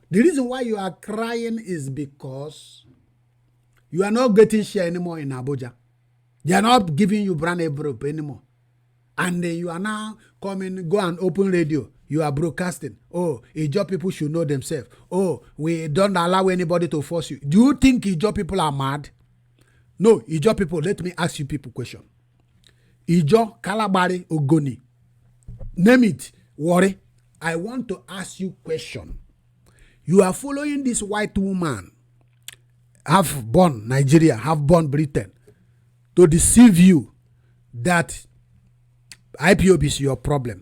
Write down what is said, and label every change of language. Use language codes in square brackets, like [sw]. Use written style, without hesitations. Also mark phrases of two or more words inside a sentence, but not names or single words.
[en] The reason why you are crying is because you are not getting share anymore in Abuja. They are not giving you brand envelope anymore. And you are now coming, go and open radio. You are broadcasting. Oh, Ijaw people should know themselves. Oh, we don't allow anybody to force you. Do you think Ijaw people are mad? No, Ijaw people, let me ask you people question. Ijaw, Kalabari, Ogoni. Name it, Worry. I want to ask you question. You are following this white woman, half born Nigeria, half born Britain, to deceive you that IPOB is your problem.